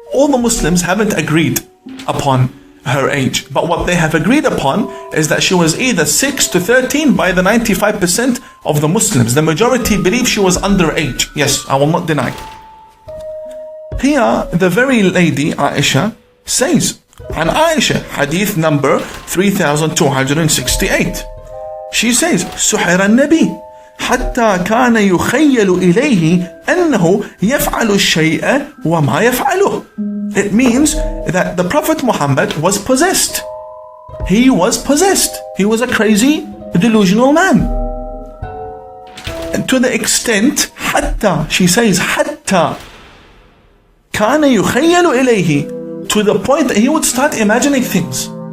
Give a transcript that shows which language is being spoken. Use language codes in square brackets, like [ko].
[en] All the Muslims haven't agreed upon her age, but what they have agreed upon is that she was either 6 to 13 by the 95% of the Muslims. The majority believe she was underage. Yes, I will not deny. Here, the very lady, Aisha, says, and Aisha, hadith number 3268. She says, [ar] سحر النبي حتى كان يخيل إليه أنه يفعل الشيء وما يفعله. [en] It means that the Prophet Muhammad was possessed. He was possessed. He was a crazy, delusional man. And to the extent, حتى, she says, [ar] حتى كان يخيل إليه, [en] to the point that he would start imagining things.